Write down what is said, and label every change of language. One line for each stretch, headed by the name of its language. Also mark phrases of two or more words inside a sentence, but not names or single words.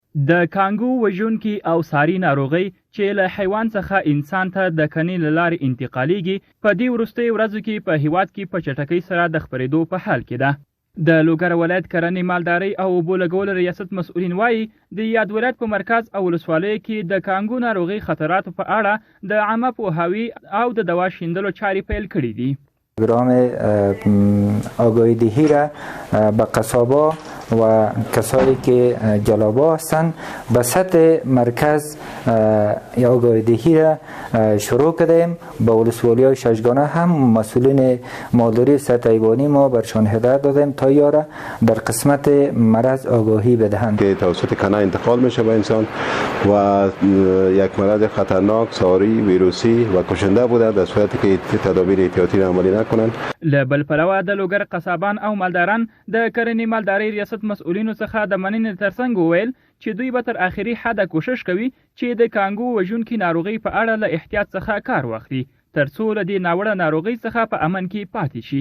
Pashto: د کانګو وژونکي او ساري ناروغۍ چې له حیوان څخه انسان ته د کنې له لارې انتقالیږي په دې وروستیو ورځو کې په هیواد کې په چټکۍ سره د خپرېدو په حال کې ده. د لوګر ولایت کرنې مالدارۍ او اوبو لګولو ریاست مسؤلین وایي د یاد ولایت په مرکز او ولسوالیو کې د کانګو ناروغۍ خطراتو په اړه د عامه پوهاوي او د دوا شیندلو چارې پیل کړي دي.
Persian: پروگرام آگاهی دهی را به قصابا و کسایی که جلابا هستند به سطح مرکز آگاهی دهی را شروع کردیم. با ولسوالی های ششگانه هم مسئولین مالداری سطح حیوانی ما برشان هدایت دادیم تا یاره در قسمت مرض آگاهی بدهند که توسط کنه انتقال میشه به انسان و یک مرض خطرناک ساری ویروسی و کشنده بوده در صورتی که تدابیر احتیاطی را عملی نکنند.
Pashto: له بل پلوه د لوګر قصابان او مالداران د کرنې مالدارۍ ریاست مسؤلینو څخه د مننې ترڅنګ وویل چې دوی به تر آخري حده کوشش کوي چې د کانګو وژونکي ناروغۍ په اړه له احتیاط څخه کار واخلي ترڅو له دې ناوړه ناروغۍ څخه په امن کې پاتې شي.